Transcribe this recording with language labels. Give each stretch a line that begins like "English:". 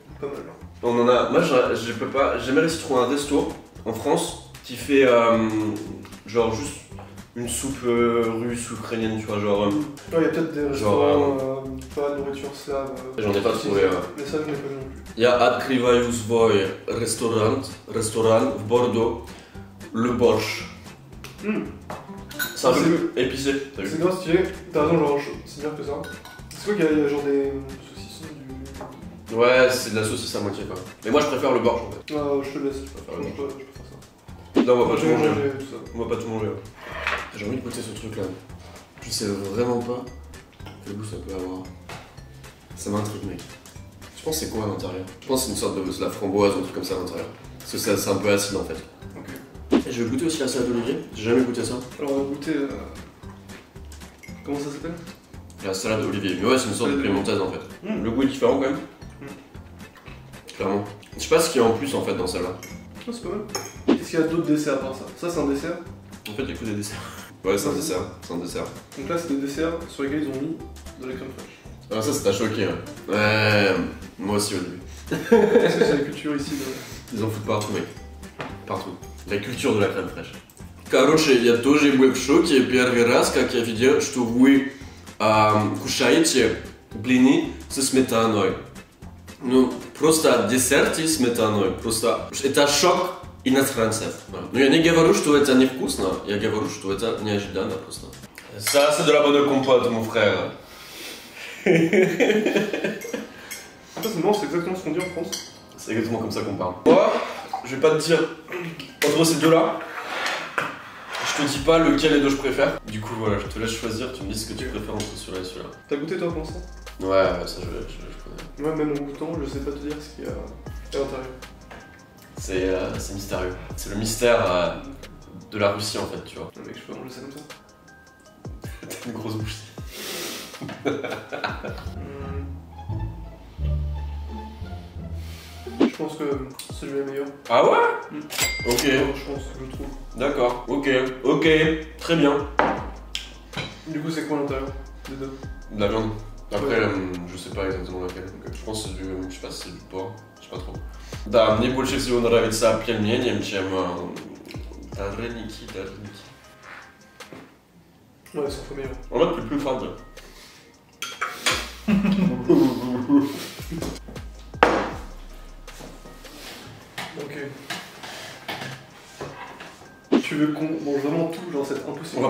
French: Pas mal. On en a. Moi je peux pas. J'ai jamais réussi à trouver un resto en France qui fait genre juste une soupe russe ou ukrainienne, tu vois, genre. Ouais, il y a peut-être des restaurants, pas de nourriture slave. J'en ai pas trouvé. Mais ça, je n'ai pas vu non plus.
Russian: Я открываю свой ресторан в Бордо, le borsch.
French: C'est un peu épicé, t'as vu? C'est grave stylé, t'as raison, genre, c'est bien que ça. C'est quoi qu'il y a genre des saucissons du... Ouais, c'est de la saucisse à moitié quoi. Mais moi je préfère le borsch en fait. Ah, je te laisse, je peux faire ça. Là on va pas tout manger. Tout ça. On va pas tout manger. J'ai envie de goûter ce truc là. Je sais vraiment pas quel goût ça peut avoir. Ça m'intrigue mec. Je pense que c'est quoi à l'intérieur? Je pense que c'est une sorte de la framboise ou un truc comme ça à l'intérieur. Parce que c'est un peu acide en fait. Ok. Et je vais goûter aussi la salade d'olivier. J'ai jamais goûté ça. Alors on va goûter... Comment ça s'appelle? La salade d'olivier. Mais ouais, c'est une sorte de piémontaise en fait. Le goût est différent quand même. Clairement. Je sais pas ce qu'il y a en plus en fait dans celle-là. Ah, c'est pas mal. Qu'est-ce qu'il y a d'autres desserts à part ça? Ça c'est un dessert? En fait, il y a que des desserts. Ouais, c'est un dessert. C'est un dessert. Donc là c'est des desserts sur lesquels ils ont mis de la crème fraîche. Ah, ça t'a choqué. Hein. Ouais, moi aussi au début. Est-ce que c'est la culture ici Ils en foutent partout, mec. Partout. La culture de la crème fraîche.
Russian: Короче, я тоже был в шоке первый раз, как я видел, что вы кушаете блины со сметаной. Ну, просто десерт и сметаной. Просто это шок иностранцев. Но я не говорю, что это невкусно, я говорю, что это неожиданно просто.
French: Ça, c'est de la bonne compote, mon frère. Ça, c'est marrant, c'est exactement ce qu'on dit en France. C'est exactement comme ça qu'on parle. Moi, je vais pas te dire entre ces deux-là. Je te dis pas lequel des deux je préfère. Du coup, voilà, je te laisse choisir, tu me dis ce que tu préfères entre celui-là et celui-là. T'as goûté toi pour ça? Ouais, ça je connais. Ouais, même en goûtant, je sais pas te dire ce qu'il y a à l'intérieur. C'est mystérieux. C'est le mystère de la Russie en fait, tu vois. Non, mec, je peux manger ça comme ça. T'as une grosse bouche. Je pense que celui-là est meilleur. Ah ouais? Ok. Je pense, je trouve. D'accord, ok, très bien. Du coup, c'est quoi l'intérieur des deux? De la viande. Après, Ouais. je sais pas exactement laquelle. Je pense que c'est du, je sais pas si c'est du porc, je sais pas trop.
Russian: Да, мне больше всего нравится пельмени, чем вареники.
French: Ouais, c'est un peu meilleur. En fait, plus fan. Ok. Tu veux qu'on mange vraiment tout, genre c'est impossible.